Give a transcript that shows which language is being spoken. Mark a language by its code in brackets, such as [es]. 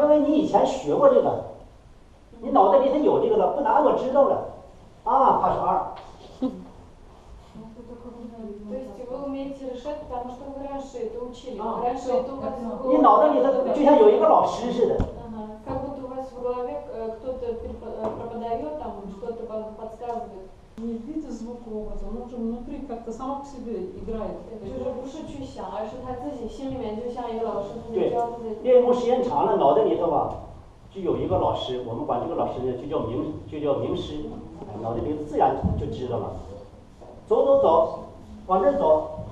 [zh] 因为你以前学过这个，你脑袋里头有这个了。不难，我知道了。啊，它是2。 [ru] То есть вы умеете решать, потому что вы раньше это учили. Раньше это у вас в голове. [zh] 你脑袋里头就像有一个老师似的。 [ru] Как будто у вас в голове кто-то преподает, там что-то подсказывает. Не в виде звукообраза, он уже внутри как-то само по себе играет. [zh] 就是不是去想，而是他自己心里面就像一个老师在对，教自己。练功时间长了，脑袋里头吧，就有一个老师，我们管这个老师就叫名师，脑袋里自然就知道了。走走走，往这儿走。